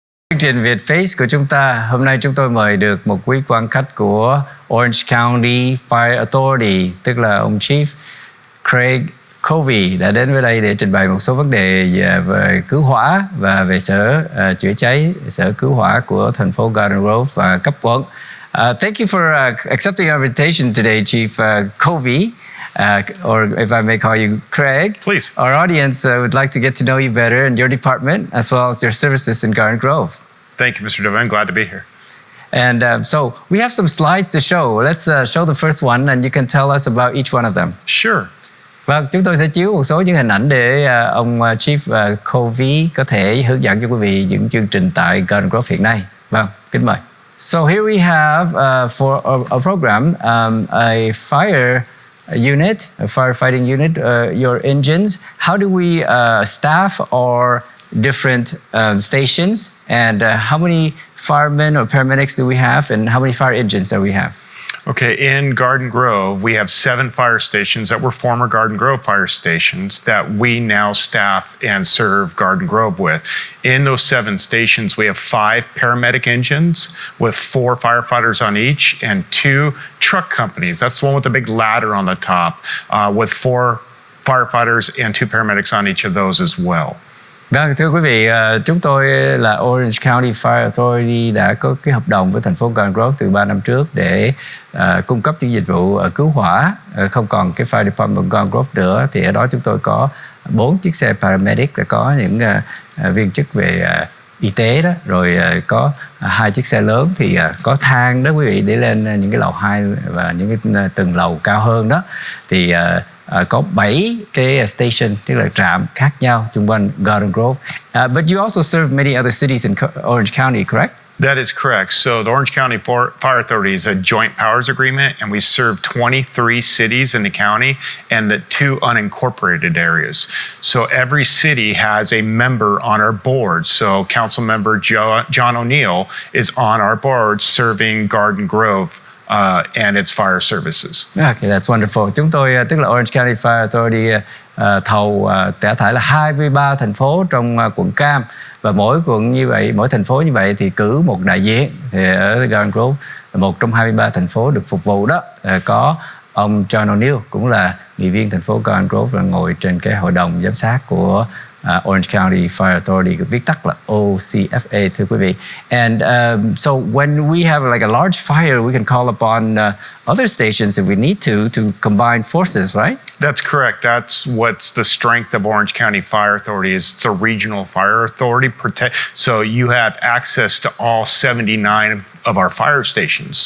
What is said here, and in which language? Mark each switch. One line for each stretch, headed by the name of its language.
Vietnamese: Chương trình Vietface của chúng ta, hôm nay chúng tôi mời được một quý quan khách của Orange County Fire Authority, tức là ông Chief Craig Covey đã đến với đây để trình bày một số vấn đề về cứu hỏa và về sở chữa cháy, sở cứu hỏa của thành phố Garden Grove và cấp quận.
English: Thank you for accepting our invitation today, Chief Covey. Or if I may call you Craig. Please. Our audience would like to get to know you better and your department as well as your services in Garden Grove. Thank you, Mr. Devin. Glad to be here. And so we have some slides to show. Let's show the first one and you can tell us about each one of them. Sure.
Vietnamese: Vâng, chúng tôi sẽ chiếu một số những hình ảnh để ông Chief Covey có thể hướng dẫn cho quý vị những chương trình tại Garden Grove hiện nay. Vâng, kính mời.
English: So here we have for a program a fire unit, a firefighting unit, your engines. How do we staff our different stations, and how many firemen or paramedics do we have, and how many fire engines do we have? Okay, in Garden Grove, we have 7 fire stations that were former Garden Grove fire stations that we now staff and serve Garden Grove with. In those 7 stations, we have 5 paramedic engines with 4 firefighters on each and 2 truck companies. That's the one with the big ladder on the top, with 4 firefighters and 2 paramedics on each of those as well.
Vietnamese: Vâng, thưa quý vị, chúng tôi là Orange County Fire Authority đã có cái hợp đồng với thành phố Garden Grove từ 3 năm trước để cung cấp những dịch vụ cứu hỏa. Không còn cái Fire Department Garden Grove nữa thì ở đó chúng tôi có 4 chiếc xe Paramedic, đã có những viên chức về y tế đó, rồi có 2 chiếc xe lớn thì có thang đó quý vị để lên những cái lầu 2 và những cái tầng lầu cao hơn đó. Thì có 7 cái station, tức là trạm khác nhau xung quanh Garden Grove.
English: But you also serve many other cities in Orange County, correct? That is correct. So the Orange County Fire Authority is a joint powers agreement, and we serve 23 cities in the county and the 2 unincorporated areas. So every city has a member on our board. So Council Member John O'Neill is on our board serving Garden Grove and its fire services. Okay, that's wonderful.
Vietnamese: Chúng tôi, tức là Orange County Fire Authority, thầu cả thải là 23 thành phố trong quận Cam, và mỗi quận như vậy, mỗi thành phố như vậy thì cử một đại diện. Thì ở Garden Grove, một trong 23 thành phố được phục vụ đó, có ông John O'Neill, cũng là nghị viên thành phố Garden Grove, là ngồi trên cái hội đồng giám sát của Orange County Fire Authority, viết tắt là OCFA, thưa quý vị.
English: And so when we have like a large fire, we can call upon other stations if we need to combine forces, right? That's correct. That's what's the strength of Orange County Fire Authority is it's a regional fire authority. So you have access to all 79 of our fire stations.